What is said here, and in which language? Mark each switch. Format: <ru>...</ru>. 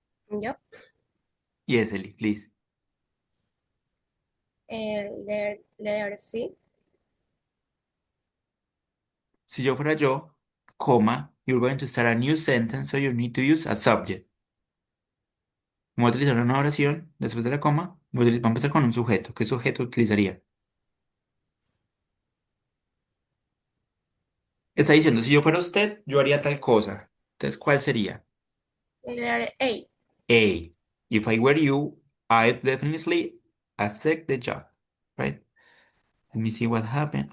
<en>Yep. yes, Ellie, please. Letter C.</en> <es>Si yo fuera yo, coma,</es> <en>you're going to start a new sentence, so you need to use a subject.</en> <es>Voy a utilizar una oración, después de la coma, vamos a empezar con un sujeto. ¿Qué sujeto utilizaría? Está diciendo, si yo fuera usted, yo haría tal cosa. Entonces, ¿cuál sería?</es> <en>Letter A. A. If I were you, I'd definitely accept the job, right? Let me see what happened.</en>